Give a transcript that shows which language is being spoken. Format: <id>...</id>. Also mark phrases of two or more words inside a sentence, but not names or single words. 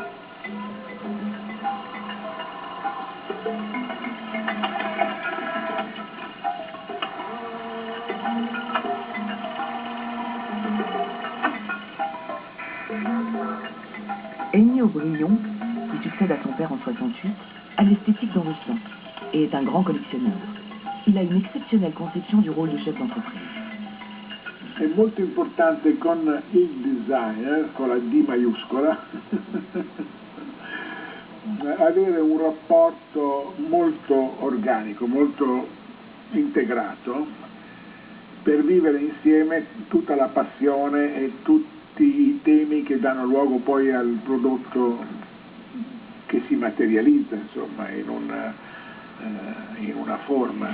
<fr>Ennio Brion, qui succède à son père en 68, a l'esthétique dans le sang et est un grand collectionneur. Il a une exceptionnelle conception du rôle de chef d'entreprise.</fr> <it>È molto importante con il designer, con la D maiuscola, avere un rapporto molto organico, molto integrato, per vivere insieme tutta la passione e tutti i temi che danno luogo poi al prodotto che si materializza, insomma, in una forma.</it>